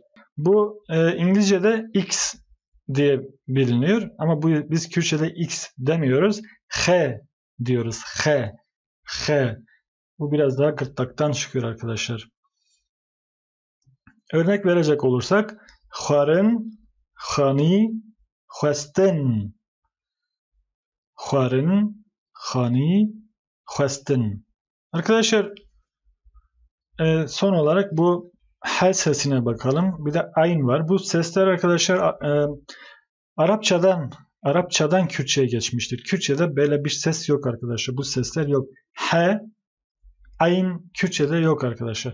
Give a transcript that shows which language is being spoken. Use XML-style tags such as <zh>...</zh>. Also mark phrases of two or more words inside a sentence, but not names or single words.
<tr>Bu İngilizce'de X diye biliniyor ama biz Kürtçe'de X demiyoruz. H diyoruz. H. Bu biraz daha gırtlaktan çıkıyor arkadaşlar. Örnek verecek olursak</tr> <ku>xwarin, xani, xwestin. Xwarin, xani, xwestin.</ku> <tr>Arkadaşlar son olarak bu H sesine bakalım. Bir de ayn var. Bu sesler arkadaşlar Arapçadan Kürtçe'ye geçmiştir. Kürtçe'de böyle bir ses yok arkadaşlar. Bu sesler yok. H, ayn Kürtçe'de yok arkadaşlar.</tr>